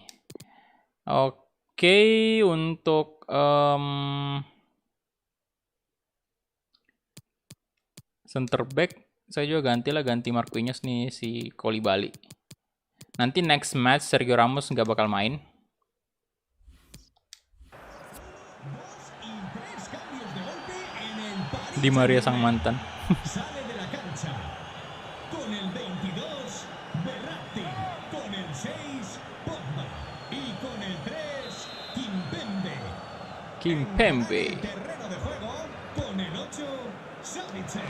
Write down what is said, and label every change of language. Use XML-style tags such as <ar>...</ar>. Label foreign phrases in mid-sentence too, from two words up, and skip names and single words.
<id>Oke, untuk</id> <en>center back</en> <id>saya juga ganti Marquinhos nih, si Koulibaly. Nanti</id> <en>next match</en> <id>Sergio Ramos nggak bakal main. Di Maria sang mantan.</id> <es>Sale de la cancha. Con el 22, Verratti. Con el 6, Pogba. Y con el 3, Kimpembe. terreno de juego. Con el 8, Sabitzer.</es>